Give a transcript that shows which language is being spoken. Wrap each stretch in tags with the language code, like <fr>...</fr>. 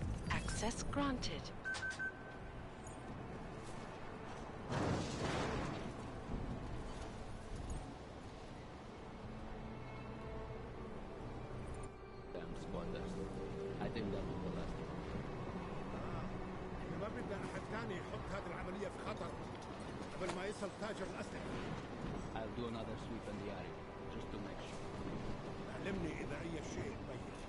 <en>Access granted. Damn squatters. I think that was the last one.</en> <ar>احنا ما بدنا احد ثاني يحط هذه العملية في خطر قبل ما يصل تاجر الأسلحة.</ar> <en>I'll do another sweep in the area, just to make sure.</en> <ar>علمني إذا أي شيء بين.</ar>